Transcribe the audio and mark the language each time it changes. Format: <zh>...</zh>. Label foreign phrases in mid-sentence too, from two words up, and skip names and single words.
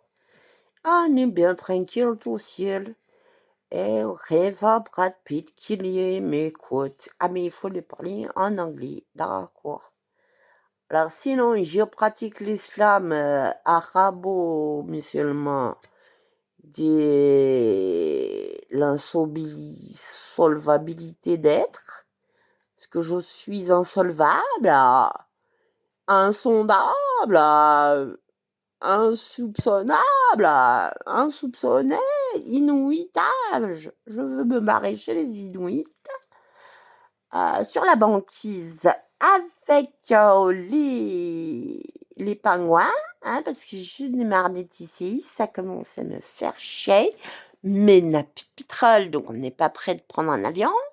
<fr>On est bien tranquille tout au ciel. Et on rêve à Brad Pitt qu'il y ait, mais écoute, ah mais il faut lui parler en anglais, d'accord. Alors sinon, je pratique l'islam arabo-musulman de l'insolvabilité d'être, parce que je suis insolvable, insondable, insoupçonnable, insoupçonné, inuitable. Je veux me barrer chez les Inuits sur la banquise avec les pingouins, hein, parce que je n'ai marre d'être ici, ça commence à me faire chier, mais n'a plus de pétrole, donc on n'est pas prêt de prendre un avion,</fr>